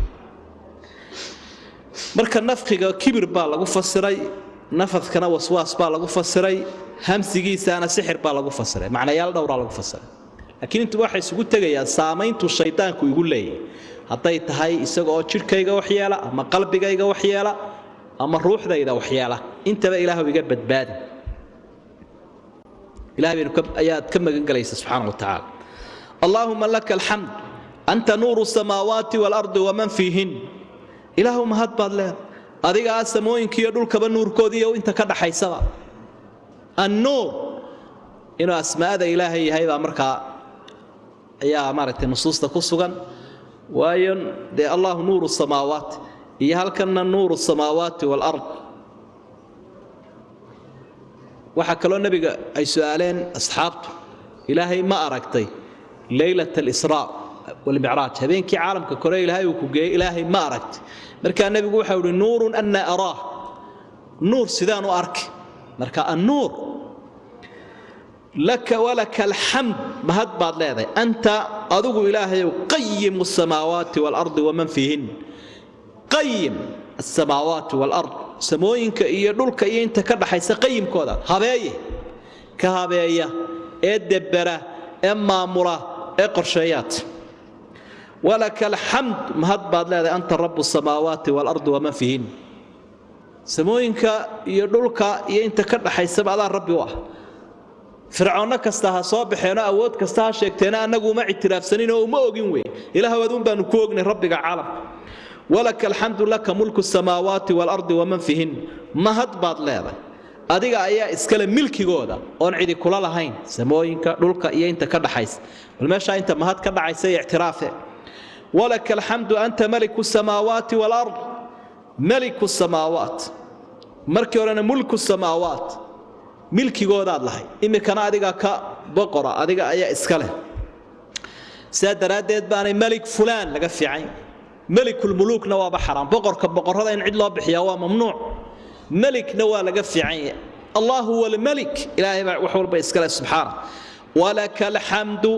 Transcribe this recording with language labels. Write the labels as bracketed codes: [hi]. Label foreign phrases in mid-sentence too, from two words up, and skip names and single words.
[so] marka nafqiga kibir baa lagu fasiray nafadkana waswaas baa lagu fasiray hamsigiisana sixir baa lagu fasiray macnayaal dhowr lagu fasiray laakiin intu waxa isugu tagayaa saameyntu shaydaanku igu leeyahay haday tahay isagoo jirkayga wax yeela ama qalbigayga wax yeela ama ruuxdayda wax yeela intaba ilaahu iga badbaadi ilaahay ayaad ka magan galaysa [ar] سبحانه وتعالى اللهم لك الحمد أنت نور السماوات والأرض ومن فيهن [so] ilaahu mahad baad leedahay adiga samooyinka iyo dhulkaba nuurkoodiyo inta ka dhaxaysaba an-nur ina asmaada ilaahay yahay baa marka ayaa maaragtay nusuusta ku sugan waayo de [ar] الله نور السماوات [so] iyo halkana [ar] نور السماوات والأرض [so] waxa kale nabiga ay su'aaleen asxaabtu ilaahay ma aragtay [ar] ليلة الإسراء والمعراج [so] habeenkii caalamka kore ilaahay uu ku geeyay ilaahay ma aragtay marka nabigu waxa uu [ar] نور أنى أراه [so] nuur sidaan u arki marka [ar] النور لك ولك الحمد [so] mahad baad leedahay anta adigu ilaahay [ar] قيم السماوات والأرض ومن فيهن قيم السماوات والأرض [so] samooyinka iyo dhulka iyo inta ka dhaxaysa qayyimkooda habeeye ka habeeya ee dabara ee maamula ee qorsheeyat [ar] ولك الحمد [so] mahad baad leedahay [ar] أنت رب السماوات والأرض ومن فيهن [so] samooyinka iyo dhulka iyo inta ka dhaxaysa baad rabbi waa fircoona kasta ha soo baxeeno awood kasta ha sheegteena anagu ma ictiraafsanin oo ma ogin way ilaahay wadun baan ku ognay rabbiga caalamka [ar] ولك الحمد لك ملك السماوات والأرض ومن فيهن [so] mahad baad leedahay adiga ayaa iskale milkigooda oon cidi kula lahayn samooyinka dhulka iyo inta ka dhaxaysa bal meesha inta mahad ka dhacaysa ictiraafe [ar] ولك الحمد أنت ملك السماوات والأرض ملك السماوات [so] markii horena [ar] ملك السماوات [so] milkigooda lahay imikana adiga ka boqora adiga ayaa iskale saadaradeed baanay [ar] ملك فلان [so] laga fiicay malikul mulukna waa xaraam boqorka boqorada in cid loo bixiyo waa mamnuuc malikna waa laga fiicay [ar] الله هو الملك [so] ilaahay wax walba iskale [ar] سبحانه ولك الحمد